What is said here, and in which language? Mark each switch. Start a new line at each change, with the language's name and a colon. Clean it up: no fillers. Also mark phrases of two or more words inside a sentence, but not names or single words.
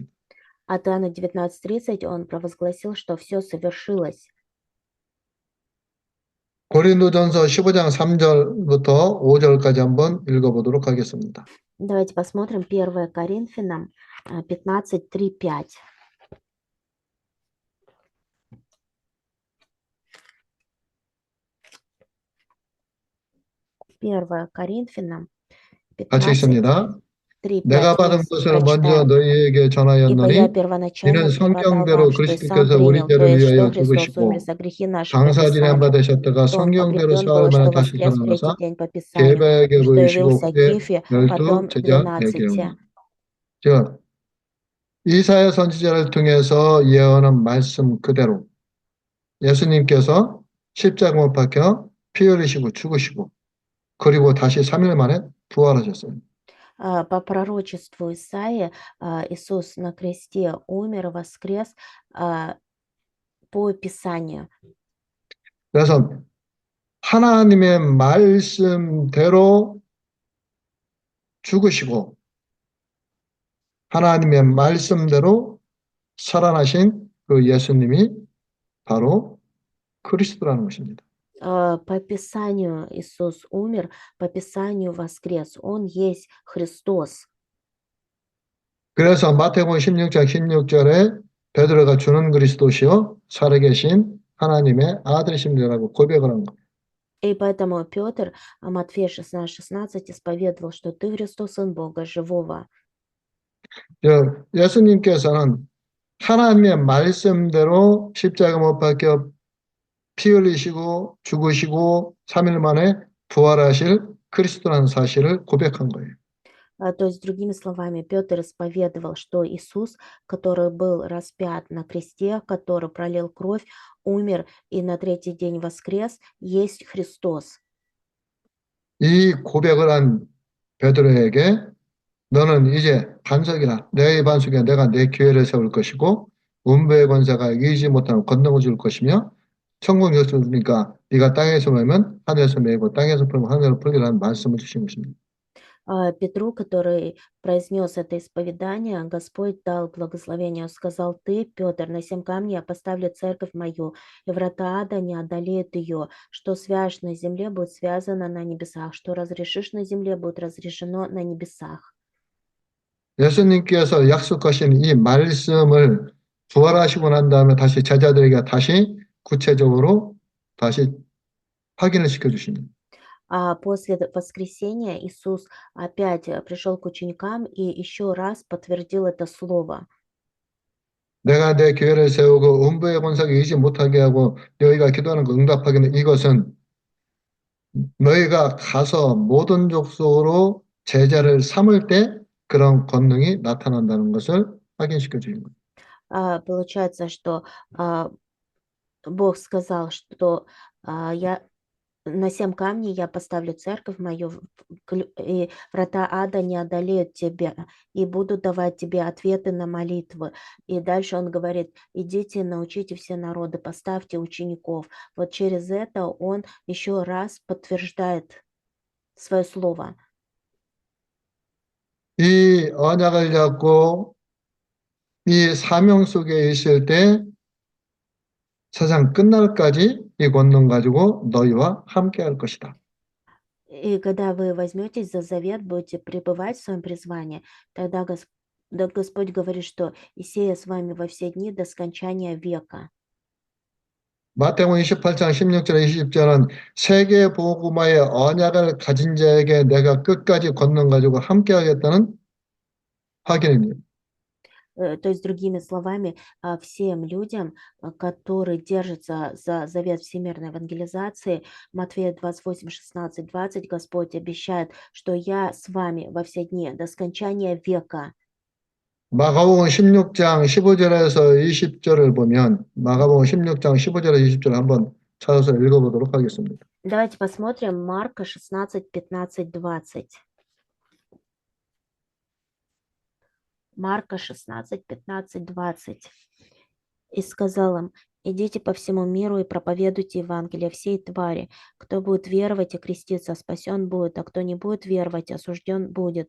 Russian: От Иоанна 19:30 он провозгласил, что все совершилось.
Korean: 고린도전서 15장 3절부터 5절까지 한번 읽어보도록 하겠습니다.
Russian: Давайте посмотрим 1 Коринфянам 15:3-5. 1 Коринфянам
Korean: 같이 15:3-5 읽습니다. 내가 받은
Russian: вместе
Korean: 것을 먼저
Russian: прочитаем.
Korean: 너희에게
Russian: Ибо я
Korean: 전하였노니
Russian: первоначально
Korean: 이는
Russian: преподал
Korean: 성경대로
Russian: вам, что и сам
Korean: 그리스도께서 우리
Russian: принял, то
Korean: 죄를
Russian: есть, что
Korean: 위하여
Russian: Христос умер
Korean: 죽으시고
Russian: за грехи наши по
Korean: 장사진함
Russian: Писанию,
Korean: 받으셨다가
Russian: что он
Korean: 성경대로
Russian: погребен был,
Korean: 사흘 만에
Russian: что
Korean: 다시
Russian: воскрес в третий
Korean: 살아나사
Russian: день по Писанию,
Korean: 계백에
Russian: что
Korean: 보이시고
Russian: явился
Korean: 그의
Russian: Кифе,
Korean: 열두
Russian: потом
Korean: 제자에게 12. 오니. 즉 이사야 선지자를 통해서 예언한 말씀 그대로 예수님께서 십자가 못 박혀 피 흘리시고 죽으시고 그리고 다시 3일 만에 부활하셨어요.
Russian: По пророчеству Исаии Иисус на кресте умер, воскрес по Писанию.
Korean: 그래서 하나님의 말씀대로 죽으시고 하나님의 말씀대로 살아나신 그 예수님이 바로 그리스도라는 것입니다.
Russian: По Писанию Иисус умер, по Писанию воскрес. Он есть Христос.
Korean: 그래서 마태복음 16장 16절에 베드로가 주는 그리스도시요 살아계신 하나님의 아들이십니다라고 고백을 한 거예요.
Russian: И поэтому Петр, Матфея 16:16 исповедовал, что ты Христос, Сын Бога Живого.
Korean: 예수님께서는 하나님의 말씀대로 십자가 못 박혀 피 흘리시고 죽으시고 3일 만에 부활하실 그리스도라는 사실을 고백한 거예요.
Russian: То есть, другими словами, Петр исповедовал, что Иисус, который был распят на кресте, который пролил кровь, умер и на третий день воскрес, есть Христос.
Korean: 이 고백을 한 베드로에게 너는 이제 반석이라 내 반석에 내가 내 교회를 세울 것이고 음부의 권세가 이기지 못하는 권능을 줄 것이며 천국 열쇠를 주니까 네가 땅에서 매면 하늘에서 매고 땅에서 풀면 하늘에서 풀리라는 말씀을 주신 것입니다.
Russian: Петру, который произнес это исповедание, Господь дал благословение. Он сказал: «Ты, Петр, на сем камне я поставлю церковь мою, и врата ада не одолеют ее. Что свяжешь на земле, будет связано на небесах, что разрешишь на земле, будет разрешено на небесах».
Korean: 예수님께서 약속하신 이 말씀을 부활하시고 난 다음에 다시 제자들에게 다시 구체적으로 다시 확인을 시켜주십니다.
Russian: После воскресения Иисус опять пришел к ученикам и еще раз подтвердил это слово.
Korean: 내가 내 교회를 세우고 음부의 권세가 이기지 못하게 하고 너희가 기도하는 거 응답하게 하는 이것은 너희가 가서 모든 족속으로 제자를 삼을 때 그런 권능이 나타난다는 것을 확인시켜 주는 거예요.
Russian: Получается, что Бог сказал, что я на 7 камней я поставлю церковь мою, и врата ада не одолеют тебя, и буду давать тебе ответы на молитвы. И дальше он говорит: идите, научите все народы, поставьте учеников. Вот через это он еще раз подтверждает свое слово.
Korean: 이 언약을 잡고 이 사명 속에 있을 때 세상 끝날까지 이 권능 가지고 너희와 함께 할 것이다.
Russian: И когда вы возьметесь за завет, будете пребывать в своем призвании, тогда да Господь говорит, что «И сея с вами во все дни до скончания века».
Korean: 마태복음 28장 16절 20절은 세계 복음화의 언약을 가진 자에게 내가 끝까지 권능 가지고 함께 하겠다는 확인입니다.
Russian: То есть, другими словами, всем людям, которые держатся за завет всемирной евангелизации, Матфея 28, 16, 20, Господь обещает, что «Я с вами во все дни до скончания века».
Korean: 마가복음 16장 15절에서 20절을 보면 마가복음 16장 15절에서 20절 한번 찾아서 읽어보도록 하겠습니다.
Russian: Давайте посмотрим Марка 16, 15, 20. Марка 16, 15, 20. И сказал им: идите по всему миру и проповедуйте Евангелие всей твари. Кто будет веровать и креститься, спасен будет, а кто не будет веровать, осужден будет.